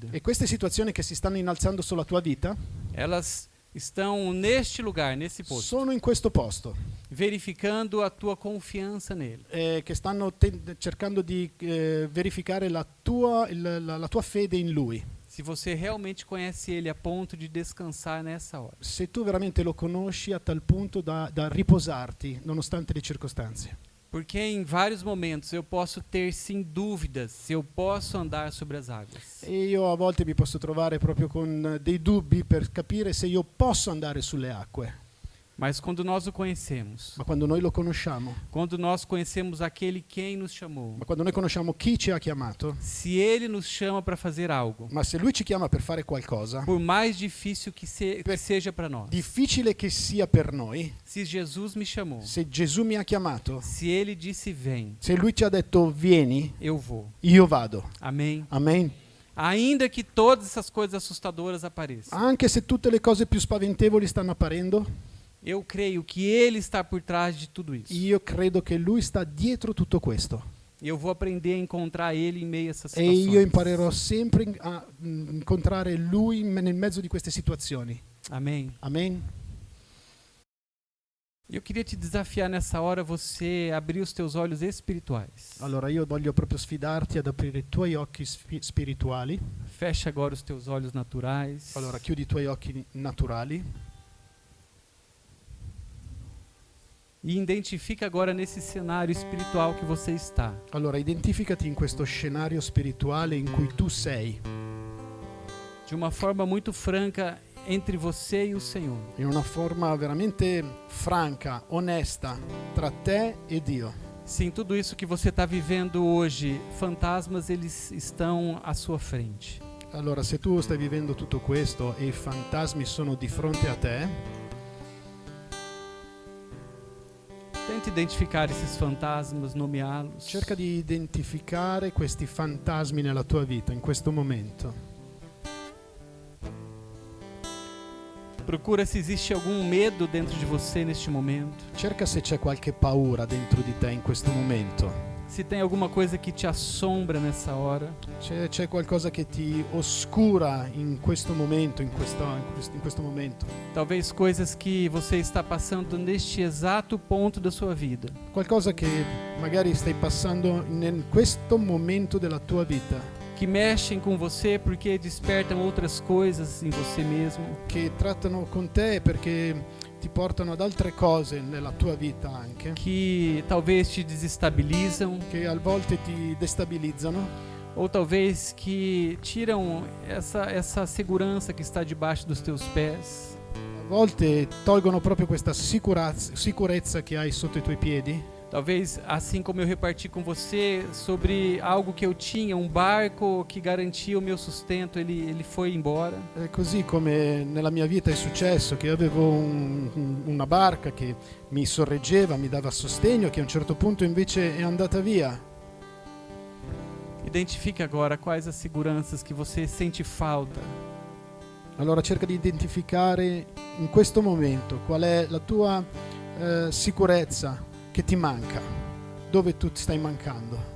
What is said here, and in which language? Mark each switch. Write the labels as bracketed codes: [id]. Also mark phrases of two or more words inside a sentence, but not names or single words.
[it] E queste situazioni che si stanno innalzando sulla tua vita [pt] elas estão neste lugar, nesse posto, [it] sono in questo posto, [pt] verificando a tua confiança nele. [it] che stanno cercando di verificare la tua fede in Lui. [pt] Se você realmente conhece ele a ponto de descansar nessa hora. [it] Se tu veramente lo conosci a tal punto da riposarti nonostante le circostanze. [pt] Porque em vários momentos eu posso ter sim dúvidas se eu posso andar sobre as águas. [it] E io a volte mi posso trovare proprio con dei dubbi per capire se io posso andare sulle acque. [pt] Mas quando nós o conhecemos, [it] Ma quando noi lo conosciamo, [pt] quando nós conhecemos aquele quem nos chamou, [it] ma quando noi conosciamo chi ci ha chiamato, [pt] se ele nos chama para fazer algo, [it] ma se lui ci chiama per fare qualcosa, [pt] por mais difícil que seja para nós, [it] difficile che sia per noi, [pt] se Jesus me chamou, [it] se Gesù mi ha chiamato, [pt] se ele disse vem, [it] se lui ci ha detto vieni, [pt] eu vou. [it] io vado. [pt] Amém? [it] Amen. [pt] Ainda que todas essas coisas assustadoras apareçam, [it] Anche se tutte le cose più spaventevoli stanno apparendo, [pt] eu creio que ele está por trás de tudo isso. [it] io credo che lui sta dietro tutto questo. [pt] Eu vou aprender a encontrar ele em meio a essas [it] E io [pt] situações. [it] imparerò sempre a incontrare lui nel mezzo di queste situazioni. [pt] Amém? [it] Amen. [pt] Eu queria te desafiar nessa hora você abrir os teus olhos espirituais. [it] Allora io voglio proprio sfidarti ad aprire i tuoi occhi spirituali. [pt] Fecha agora os teus olhos naturais. [it] Allora chiudi i tuoi occhi naturali [pt] E identifica agora nesse cenário espiritual que você está. [it] Allora identificati in questo scenario spirituale in cui tu sei, [pt] De uma forma muito franca entre você e o Senhor. [it] in una forma veramente franca, onesta, tra te e Dio. [pt] Sim, tudo isso que você está vivendo hoje, fantasmas, eles estão à sua frente. [it] Allora se tu stai vivendo tutto questo e i fantasmi sono di fronte a te, [pt] Tente identificar esses fantasmas, nomeá-los. [it] cerca di identificare questi fantasmi nella tua vita in questo momento. [pt] Procura se existe algum medo dentro de você neste momento. [it] Cerca se c'è qualche paura dentro di te in questo momento. [pt] Se tem alguma coisa que te assombra nessa hora, [it] c'è qualcosa che ti oscura in questo momento, in questo momento. [pt] talvez coisas que você está passando neste exato ponto da sua vida, [it] Qualcosa che magari stai passando in questo momento della tua vita, [pt] que mexem com você porque despertam outras coisas em você mesmo, [it] che trattano con te perché ti portano ad altre cose nella tua vita anche, [pt] que talvez te desestabilizam, [it] che a volte ti destabilizzano, [pt] ou talvez que tiram essa segurança que está debaixo dos teus pés. [it] a volte tolgono proprio questa sicurezza che hai sotto i tuoi piedi. [pt] Talvez, assim como eu reparti com você sobre algo que eu tinha, um barco que garantia o meu sustento, ele foi embora. [it] È così come nella mia vita è successo, che io avevo una barca che mi sorreggeva, mi dava sostegno, che a un certo punto invece è andata via. [pt] Identifique agora quais as seguranças que você sente falta. [it] Allora cerca di identificare in questo momento qual è la tua sicurezza che ti manca, dove tu stai mancando.